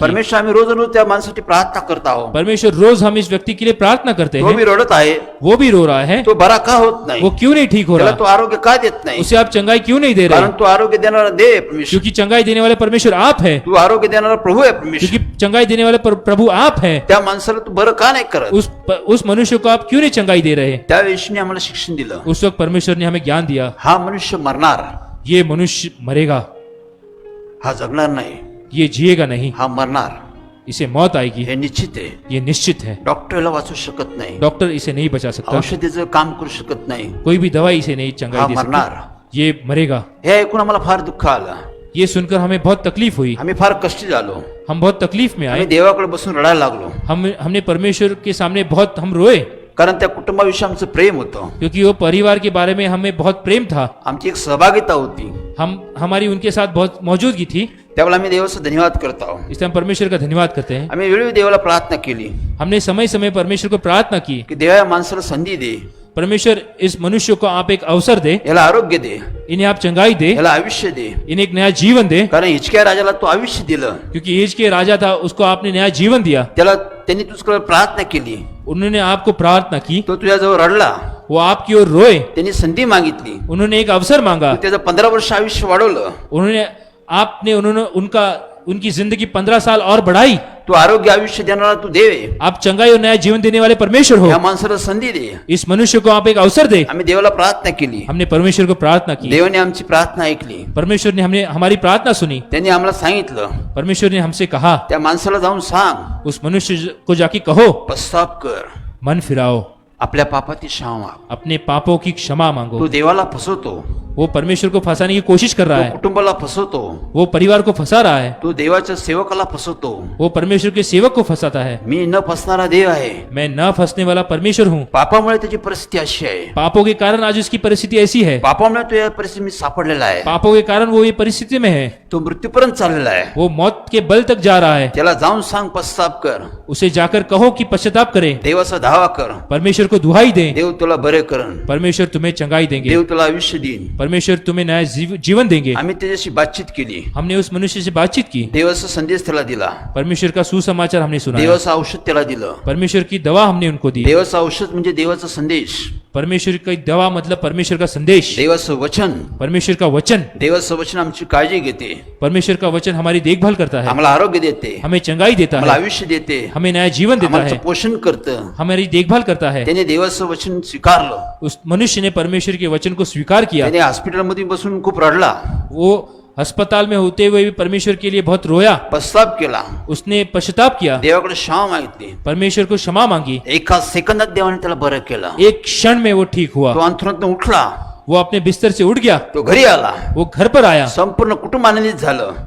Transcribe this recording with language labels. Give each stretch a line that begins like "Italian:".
Marathi: परमेश्वर, आम्ही रोज रोज त्या माणसासाठी प्रार्थना करत आहोत.
Hindi: परमेश्वर रोज हम इस व्यक्ति के लिए प्रार्थना करते
Marathi: तो
Hindi: हैं,
Marathi: मी रडत आहे,
Hindi: वो भी रो रहा है,
Marathi: तो बरा का होत नाही,
Hindi: वो क्यों नहीं ठीक हो
Marathi: त्याला तो
Hindi: रहा,
Marathi: आरोग्य का देत नाही?
Hindi: उसे आप चंगाई क्यों नहीं दे
Marathi: कारण
Hindi: रहे?
Marathi: तो आरोग्य देणारा देव आहे परमेश्वर,
Hindi: क्योंकि चंगाई देने वाले परमेश्वर आप है,
Marathi: तू आरोग्य देणारा प्रभू आहे परमेश्वर.
Hindi: क्योंकि चंगाई देने वाले प्रभु आप है।
Marathi: त्या माणसाला तू बरं का नाही करत?
Hindi: उस मनुष्य को आप क्यों नहीं चंगाई दे रहे?
Marathi: त्या वेळेशी आम्हाला शिक्षण दिलं,
Hindi: उस वक्त परमेश्वर ने हमें ज्ञान दिया,
Marathi: हा मनुष्य मरणार,
Hindi: ये मनुष्य मरेगा,
Marathi: हा जगणार नाही,
Hindi: ये जिएगा नहीं,
Marathi: हा मरणार,
Hindi: इसे मौत आएगी,
Marathi: हे निश्चित आहे.
Hindi: ये निश्चित है।
Marathi: डॉक्टरला वाचू शकत नाही,
Hindi: डॉक्टर इसे नहीं बचा सकता,
Marathi: औषधीचं काम करू शकत नाही,
Hindi: कोई भी दवाई इसे नहीं
Marathi: हा
Hindi: चंगाई दे
Marathi: मरणार.
Hindi: सकती, ये मरेगा।
Marathi: हे ऐकून आम्हाला फार दुःख आलं,
Hindi: ये सुनकर हमें बहुत तकलीफ हुई,
Marathi: आम्ही फार कष्टी झालो.
Hindi: हम बहुत तकलीफ में
Marathi: आम्ही
Hindi: आए,
Marathi: देवाकडे बसून रडायला लागलो,
Hindi: हमने परमेश्वर के सामने बहुत हम रोए,
Marathi: कारण त्या कुटुंबाविषयी आमचं प्रेम होतं,
Hindi: क्योंकि वो परिवार के बारे में हमें बहुत प्रेम था,
Marathi: आमची एक सहभागिता होती.
Hindi: हमारी उनके साथ बहुत मौजूदगी थी,
Marathi: त्यावेळेला आम्ही देवाचा धन्यवाद करत आहोत.
Hindi: इसलिए हम परमेश्वर का धन्यवाद करते हैं।
Marathi: आम्ही वेळोवेळी देवाला प्रार्थना केली
Hindi: हमने समय समय परमेश्वर को प्रार्थना की,
Marathi: की देवा या माणसाला संधी दे,
Hindi: परमेश्वर इस मनुष्य को आप एक अवसर दे,
Marathi: याला आरोग्य दे,
Hindi: इन्हें आप चंगाई दे,
Marathi: याला आयुष्य दे.
Hindi: इन्हें एक नया जीवन दे,
Marathi: कारण हिचक्या राजाला तो आयुष्य दिलं,
Hindi: क्योंकि एज के राजा था, उसको आपने नया जीवन दिया,
Marathi: त्याला त्यांनी तुझ्याकडे प्रार्थना केली,
Hindi: उन्होंने आपको प्रार्थना की,
Marathi: तो तुझ्याजवळ रडला,
Hindi: वो आपकी ओर रोए,
Marathi: त्यांनी संधी मागितली,
Hindi: उन्होंने एक अवसर मांगा,
Marathi: तू त्याचं 15 वर्ष आयुष्य वाढवलं,
Hindi: उन्होंने उनकी जिंदगी 15 साल और बढ़ाई।
Marathi: तू आरोग्य आयुष्य देणारा तू देव आहे.
Hindi: आप चंगाई और नया जीवन देने वाले परमेश्वर हो,
Marathi: या माणसाला संधी दे.
Hindi: इस मनुष्य को आप एक अवसर दे।
Marathi: आम्ही देवाला प्रार्थना केली,
Hindi: हमने परमेश्वर को प्रार्थना की,
Marathi: देवाने आमची प्रार्थना ऐकली,
Hindi: परमेश्वर ने हमने हमारी प्रार्थना सुनी,
Marathi: त्यांनी आम्हाला सांगितलं,
Hindi: परमेश्वर ने हमसे कहा,
Marathi: त्या माणसाला जाऊन सांग,
Hindi: उस मनुष्य को जाके कहो,
Marathi: पश्चाताप कर,
Hindi: मन फिराओ,
Marathi: आपल्या पापाची क्षमा माग.
Hindi: अपने पापों की क्षमा मांगो।
Marathi: तो देवाला फसवतो,
Hindi: वो परमेश्वर को फंसाने की कोशिश कर रहा
Marathi: तो
Hindi: है,
Marathi: कुटुंबाला फसवतो,
Hindi: वो परिवार को फंसा रहा है,
Marathi: तो देवाच्या सेवकाला फसवतो.
Hindi: वो परमेश्वर के सेवक को फंसाता है।
Marathi: मी न फसणारा देव आहे.
Hindi: मैं न फंसने वाला परमेश्वर हूँ।
Marathi: पापामुळे त्याची परिस्थिती अशी आहे,
Hindi: पापों के कारण आज उसकी परिस्थिति ऐसी है,
Marathi: पापामुळे तो या परिस्थितीत सापडलेला आहे,
Hindi: पापों के कारण वो ये परिस्थिति में है,
Marathi: तो मृत्यूपर्यंत चाललेला आहे.
Hindi: वो मौत के बल तक जा रहा है।
Marathi: त्याला जाऊन सांग, पश्चाताप कर,
Hindi: उसे जाकर कहो कि पश्चाताप करे,
Marathi: देवाचा धावा कर,
Hindi: परमेश्वर को दुहाई दे,
Marathi: देव तुला बरे करन,
Hindi: परमेश्वर तुम्हें चंगाई देंगे,
Marathi: देव तुला आयुष्य देईन.
Hindi: परमेश्वर तुम्हें नया जीवन देंगे।
Marathi: आम्ही त्याच्याशी बातचीत केली,
Hindi: हमने उस मनुष्य से बातचीत की,
Marathi: देवाचा संदेश त्याला दिला,
Hindi: परमेश्वर का सुसमाचार हमने सुना,
Marathi: देवाचं औषध त्याला दिलं.
Hindi: परमेश्वर की दवा हमने उनको दी।
Marathi: देवाचं औषध म्हणजे देवाचा संदेश,
Hindi: परमेश्वर की दवा मतलब परमेश्वर का संदेश,
Marathi: देवाचं वचन.
Hindi: परमेश्वर का वचन,
Marathi: देवाचं वचन आमची काळजी घेते,
Hindi: परमेश्वर का वचन हमारी देखभाल करता है,
Marathi: आम्हाला आरोग्य देते,
Hindi: हमें चंगाई देता
Marathi: आम्हाला
Hindi: है,
Marathi: आयुष्य देते,
Hindi: हमें नया जीवन देता
Marathi: आम्हाला
Hindi: है,
Marathi: पोषण करतं.
Hindi: हमारी देखभाल करता है।
Marathi: त्याने देवाचं वचन स्वीकारलं,
Hindi: उस मनुष्य ने परमेश्वर के वचन को स्वीकार किया।
Marathi: त्याने हॉस्पिटलमध्ये बसून खूप रडला,
Hindi: वो अस्पताल में होते हुए भी परमेश्वर के लिए बहुत रोया,
Marathi: पश्चाताप केला,
Hindi: उसने पश्चाताप किया,
Marathi: देवाकडे क्षमा मागितली.
Hindi: परमेश्वर को क्षमा मांगी।
Marathi: एका सेकंदात देवाने त्याला बरं केलं.
Hindi: एक क्षण में वो ठीक हुआ,
Marathi: तो अंथरुणातून उठला,
Hindi: वो अपने बिस्तर से उठ गया,
Marathi: तो घरी आला,
Hindi: वो घर पर आया,
Marathi: संपूर्ण कुटुंब आनंदित झालं.